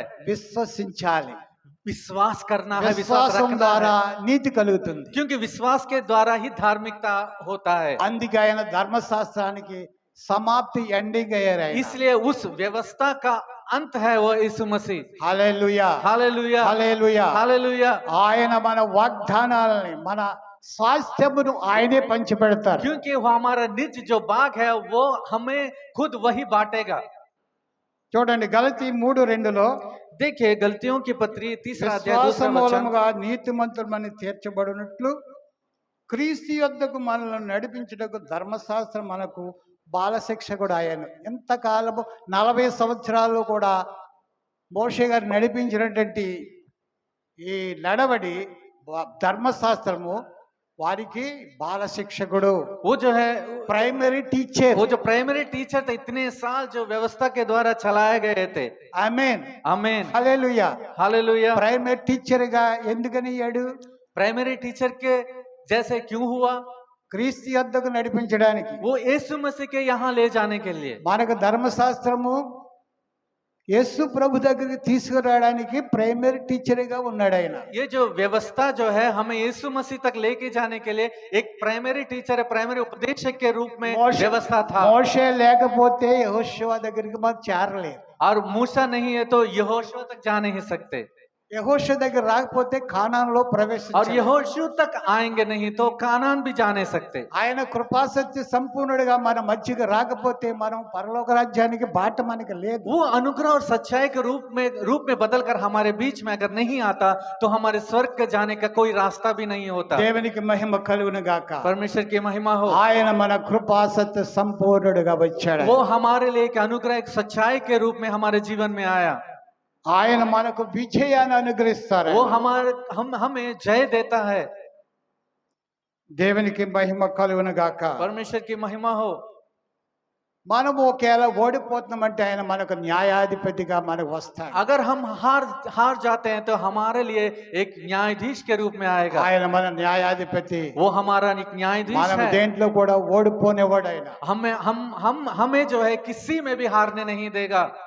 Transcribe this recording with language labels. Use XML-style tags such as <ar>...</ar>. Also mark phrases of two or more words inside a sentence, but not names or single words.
<te>విశ్వసించాలి.</te> <hi>विश्वास करना है, विश्वास</hi> <te>విశ్వాసం</te> <hi>रखना</hi> <te>ద్వారా</te> <hi>है।</hi> <te>నీతి కలుగుతుంది.</te> <hi>क्योंकि विश्वास के द्वारा ही धार्मिकता होता है।</hi> <te>అందుకే ఆయన ధర్మశాస్త్రానికి సమాప్తి ఎండింగ్ అయ్యారు ఆయన.</te> <hi>इसलिए उस व्यवस्था का अंत है वो यीशु मसीह।</hi> <te>హల్లెలూయా.</te> <hi>हालेलुया।</hi> <te>హల్లెలూయా.</te> <hi>हालेलुया।</hi> <te>ఆయన మన వాగ్దానాలని మన స్వాస్థ్యమును ఆయనే పంచిపెడతారు.</te> <hi>क्योंकि वो हमारा निज जो बाग है वो हमें खुद वही बांटेगा।</hi> <te>చూడండి గలతీ 3:2లో</te> <hi>देखिए गलतियों की पत्री 3 अध्याय</hi> <te>విశ్వాస</te> <hi>2 वचन।</hi> <te>మూలముగా నీతిమంతులమని తీర్చబడినట్లు క్రీస్తు యొద్దకు మనల్ని నడిపించుటకు ధర్మశాస్త్రం మనకు బాలశిక్షకుడు ఆయన. ఎంతకాలము 40 సంవత్సరాలు కూడా మోషే గారు నడిపించినటువంటి ఈ నడవడి ధర్మశాస్త్రము వారికి బాల శిక్షకుడు,</te> <hi>वो जो है</hi> <en>Primary teacher.</en> <hi>वो जो</hi> <en>primary teacher</en> <hi>थे, इतने साल जो व्यवस्था के द्वारा चलाए गए थे।</hi> <te>ఆమేన్,</te> <hi>आमीन,</hi> <te>హల్లెలూయా.</te> <hi>हालेलुया।</hi> <en>primary teacher</en> <te>గా ఎందుకని అయ్యాడు?</te> <en>primary teacher</en> <hi>के जैसे क्यों हुआ?</hi> <te>క్రీస్తు యొద్దకు నడిపించడానికి.</te> <hi>वो यीशु मसीह के यहाँ ले जाने के लिए।</hi> <te>మనకు ధర్మశాస్త్రము యేసు ప్రభు దగ్గరికి తీసుకురావడానికి</te> <en>primary teacher</en> <te>గా ఉన్నాడు ఆయన.</te> <hi>ये जो व्यवस्था जो है हमें यीशु मसीह तक लेके जाने के लिए एक</hi> <en>primary teacher</en> <hi>है, प्राइमरी उपदेशक के रूप में व्यवस्था था।</hi> <te>మోషే లేకపోతే యెహోషువ దగ్గరికి మనం చేరలేదు.</te> <hi>और मूसा नहीं है तो यहोशू तक जा नहीं सकते,</hi> <te>యెహోషువ దగ్గర రాకపోతే కానానులో</te> <hi>और</hi> <te>ప్రవేశించలేం.</te> <hi>यहोशू तक आएंगे नहीं तो कानान भी जा नहीं सकते।</hi> <te>ఆయన కృపాసత్య సంపూర్ణుడిగా మన మధ్యకి రాకపోతే మనం పరలోక రాజ్యానికి బాట మనకి లేదు.</te> <hi>वो अनुग्रह और सच्चाई के रूप में बदल कर हमारे बीच में अगर नहीं आता तो हमारे स्वर्ग के जाने का कोई रास्ता भी नहीं होता।</hi> <te>దేవునికి మహిమ కలుగును గాక.</te> <hi>परमेश्वर की महिमा हो।</hi> <te>ఆయన మన కృపాసత్య సంపూర్ణుడిగా వచ్చాడు.</te> <hi>वो हमारे लिए एक अनुग्रह, एक सच्चाई के रूप में हमारे जीवन में आया।</hi> <te>ఆయన మనకు విజయాన్ని అనుగ్రహిస్తారు.</te> <hi>वो हमें जय देता है।</hi> <te>దేవునికి మహిమ కలుగును గాక.</te> <hi>परमेश्वर की महिमा हो।</hi> <te>మనము ఒకవేళ ఓడిపోతున్నామంటే ఆయన మనకు న్యాయాధిపతిగా మనకు వస్తాడు.</te> <hi>अगर हम हार जाते हैं तो हमारे लिए एक न्यायाधीश के रूप में आएगा।</hi> <te>ఆయన మన న్యాయాధిపతి.</te> <hi>वो हमारा एक न्यायाधीश</hi> <te>మనం</te> <hi>है।</hi> <te>దేంట్లో కూడా ఓడిపోనేవాడు ఆయన.</te> <hi>हमें जो है किसी में भी हारने नहीं देगा।</hi>